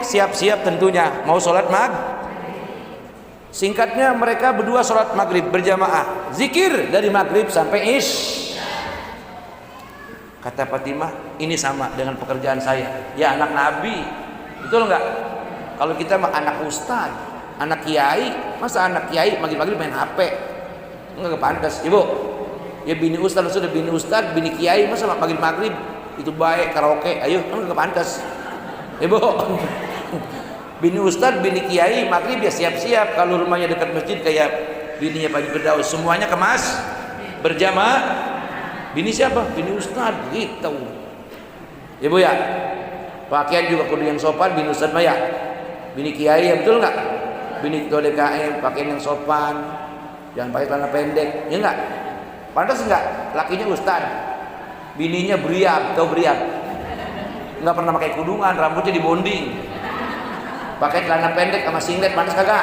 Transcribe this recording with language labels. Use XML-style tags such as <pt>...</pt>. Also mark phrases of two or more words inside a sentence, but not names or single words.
<id>Siap-siap tentunya mau sholat Singkatnya mereka berdua sholat maghrib berjamaah, zikir dari maghrib sampai Kata Fatimah, ini sama dengan pekerjaan saya. Ya anak Nabi, betul nggak? Kalau kita anak ustad, anak kiai, masa anak kiai maghrib-maghrib main HP? Nggak pantas, ibu. Ya bini ustad sudah bini ustad, bini kiai, masa maghrib-maghrib itu baik karaoke, ayo nggak pantas, ibu. Bini ustad, bini kiai, maghrib ya siap-siap. Kalau rumahnya dekat masjid kayak bininya Pak Firdaus, semuanya kemas berjamaah. Bini siapa? Bini ustad gitu. Ibu ya, pakaian juga kudu yang sopan. Bini ustad mah ya, bini kiai ya, betul nggak? Bini ketua DKM pakaian yang sopan, jangan pakai celana pendek, ya nggak? Pantas nggak? Lakinya ustad, bininya beriam, tau beriam? Nggak pernah pakai kudungan, rambutnya dibonding, pakai celana pendek sama singlet, pantas kagak?</id>